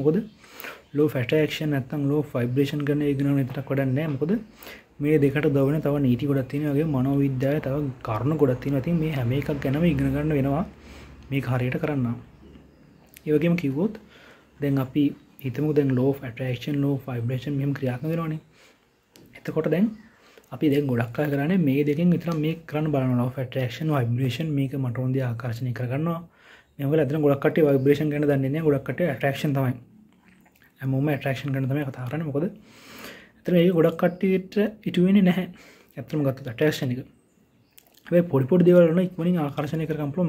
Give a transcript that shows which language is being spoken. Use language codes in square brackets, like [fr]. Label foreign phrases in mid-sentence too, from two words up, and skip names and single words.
[si] මොකද [en] low fat action [si] නැත්නම් [en] low vibration [si] කරන ඉගෙන ගන්න විතරක් වැඩක් නැහැ. මොකද මේ දෙකට දවන තව නීති ගොඩක් තියෙනවා. වගේ මනෝවිද්‍යාවේ තව කරුණු ගොඩක් තියෙනවා. ඉතින් මේ හැම එකක් ගැනම ඉගෙන ගන්න වෙනවා මේක හරියට කරන්න. ඒ වගේම කිව්වොත් දැන් අපි හිතමු දැන් [en] law of attraction, law of vibration [si] මෙහෙම ක්‍රියාත්මක වෙනවනේ. එතකොට දැන් අපි දැන් ගොඩක් අය කරන්නේ මේ දෙකෙන් විතර මේක කරන්න බලනවා. [en] law of attraction, vibration [si] මේක මට ඕන දේ ආකර්ෂණය කරගන්නවා. මේ වගේ අතන ගොඩක් කට්ටිය vibration ගැන දන්නේ නැහැ. ගොඩක් කට්ටිය attraction තමයි. හැමෝම attraction ගැන තමයි කතා කරන්නේ. මොකද ඇත්තටම ඒක ගොඩක් කට්ටියට ඉටු වෙන්නේ නැහැ. ඇත්තටම ගත්තොත් ඇට්‍රැක්ෂන් එක. හැබැයි පොඩි දේවල් වල ඉක්මනින් ආකර්ෂණය කරගන්න පුළුවන්.